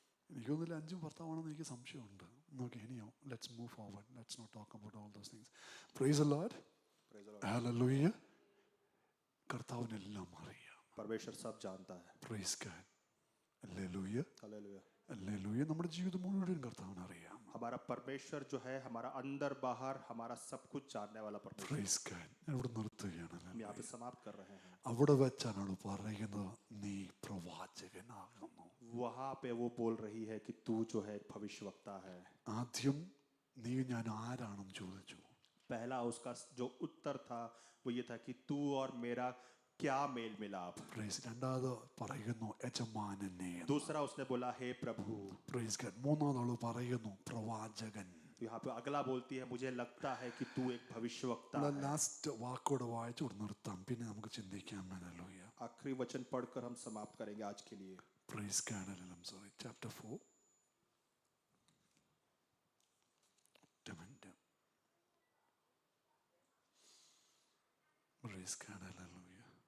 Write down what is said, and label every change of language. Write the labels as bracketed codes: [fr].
[ml] എനിക്കൊന്നുമില്ല 5 ഭർത്താവാണെന്ന് എനിക്ക് സംശയമുണ്ട്. ഓക്കെ, ഇനിയോ [en] Let's move forward. Let's not talk about all those things. Praise the Lord. [ml] Hallelujah. കർത്താവിനെല്ലാം അറിയാം. [hi] परमेश्वर सब जानता है. [en] Praise god. ഹല്ലേലൂയ. हालेलुया. ഹല്ലേലൂയ. [ml] നമ്മുടെ ജീവിതം മുഴുവൻ കർത്താവിന് അറിയാം. [hi] हमारा परमेश्वर जो है हमारा अंदर बाहर हमारा सब कुछ जानने वाला परमेश्वर. [en] Praise god. [ml] ഞാൻ ഇവിടെ നിർത്തുകയാണ്. [hi] हम यहाँ पे समाप्त कर रहे हैं. [ml] അവിടെ വെച്ചാണ് അവൾ പറയുന്നത് നീ പ്രവാചകനാകുന്നു. [hi] वहाँ पे वो बोल रही है कि तू जो है भविष्यवक्ता है. [ml] ആദ്യം നീ ഞാൻ ആരാണെന്ന് ചോദിച്ചു. [hi] पहला उसका जो उत्तर था वो ये था कि तू और मेरा क्या मेल मिलाप. [ml] പ്രൈസ്. രണ്ടാമത് പറയുന്നു യജമാനനെ. [hi] दूसरा उसने बोला हे प्रभु. [en] Praise god. [ml] മൂന്നാമത് അവൾ പറയുന്നു പ്രവാചകൻ. [hi] यहाँ पे अगला बोलती है मुझे लगता है कि तू एक भविष्यवक्ता है. [ml] ലാസ്റ്റ് വാക്കോട് വായിച്ചു നിർത്താം, പിന്നെ നമുക്ക് ചിന്തിക്കാം. [en] Hallelujah. [hi] आखिरी वचन पढ़कर हम समाप्त करेंगे आज के लिए. [en] Praise God. Sorry, chapter 4. Praise God. Hallelujah.